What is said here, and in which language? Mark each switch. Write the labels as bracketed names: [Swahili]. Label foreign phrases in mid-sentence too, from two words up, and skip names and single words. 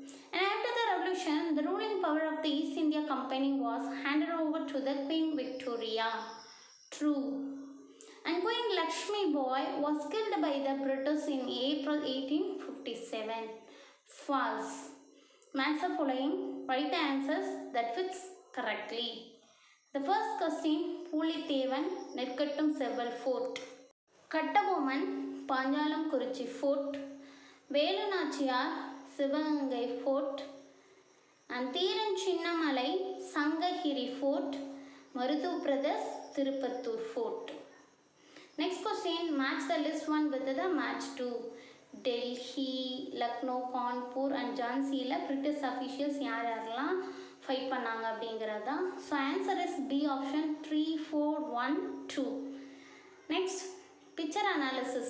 [English] And after the revolution, the ruling power of the East India Company was handed over to the Queen Victoria. True. And Queen Lakshmi Boy was killed by the British in April 1857. False. Match the following. Write the answers that fits correctly. The first question, Pulithevan, Netkattum Seval Fort. Kattabomman, Panjalam Kurichi Fort. Velu Nachiar, Sivagangai Fort. And Theeran Chinnamalai, Sangahiri Fort. Marudu Brothers, Tirupattur Fort. Next question, match the list 1 with the match 2. [Tamil] Delhi, Lucknow, Kanpur and Jhansi la [English] British officials [Tamil] யார்யாரெல்லாம் fight பண்ணாங்க அப்படிங்கறதா. [English] So answer is B option 3, 4, 1, 2. Next, picture analysis.